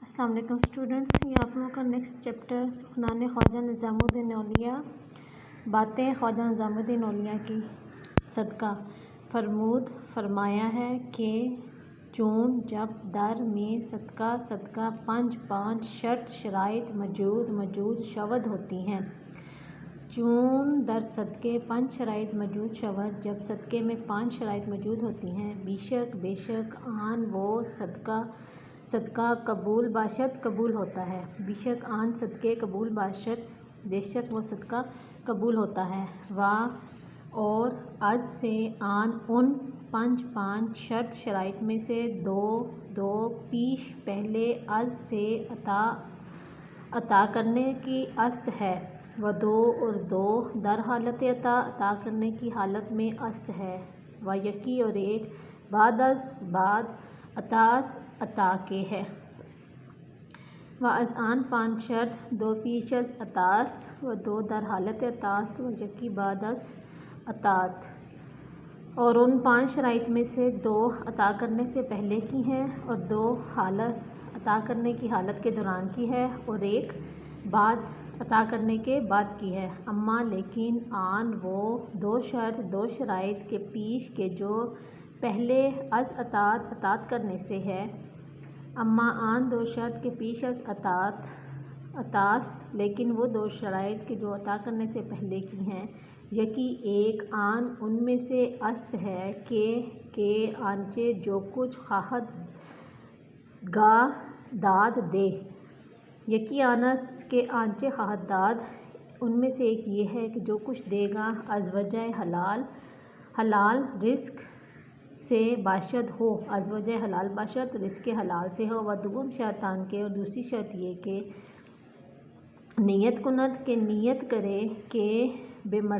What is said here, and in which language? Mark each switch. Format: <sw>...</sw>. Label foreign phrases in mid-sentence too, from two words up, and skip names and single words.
<ur>السلام علیکم اسٹوڈنٹس، یہ آپ لوگوں کا نیکسٹ چیپٹر سخنان خواجہ نظام الدین اولیاء، باتیں خواجہ نظام الدین اولیاء کی صدقہ فرمود فرمایا ہے کہ چون جب در میں صدقہ پانچ شرط شرائط موجود شود ہوتی ہیں۔</ur> <fa>چون در صدقے 5 شرائط موجود شود،</fa> <ur>جب صدقے میں 5 شرائط موجود ہوتی ہیں، بے شک آن وہ</ur> <fa>صدقہ قبول باشد</fa> <ur>قبول ہوتا ہے،</ur> <fa>بیشک آن صدقے قبول باشد</fa> <ur>بے شک وہ صدقہ قبول ہوتا ہے، اور از سے آن ان 5 شرط شرائط میں سے دو پیش پہلے از سے عطا کرنے کی است ہے، و اور دو در حالت عطا کرنے کی حالت میں است ہے، و یکی اور ایک بعد از عطا کے ہے،</ur> <fa>و از آن 5 شرط 2 پیش از عطاست و 2 در حالت عطاست و یکی بعد از عطات،</fa> <ur>اور ان 5 شرائط میں سے 2 عطا کرنے سے پہلے کی ہیں اور 2 عطا کرنے کی حالت کے دوران کی ہے اور ایک بعد عطا کرنے کے بعد کی ہے، اما لیکن آن وہ 2 شرائط کے پیش کے جو پہلے از عطات کرنے سے ہے،</ur> <fa>اما آن 2 شرط کے پیش از</fa> <ur>عطاست لیکن وہ 2 شرائط کے جو عطا کرنے سے پہلے کی ہیں، یکی ایک آن ان میں سے است ہے کہ آنچہ جو کچھ خواہد گاہ داد دے،</ur> <fa>یکی آن است کہ آنچہ خواہد داد،</fa> <ur>ان میں سے ایک یہ ہے کہ جو کچھ دے گا</ur> <fa>از وجہ حلال</fa> <ur>رزق سے باشد ہو،</ur> <fa>از وجہ حلال باشد</fa> <ur>رزق حلال سے ہو، و دوم شرطان کے اور دوسری شرط یہ کہ نیت کند کہ نیت کرے کہ بے</ur>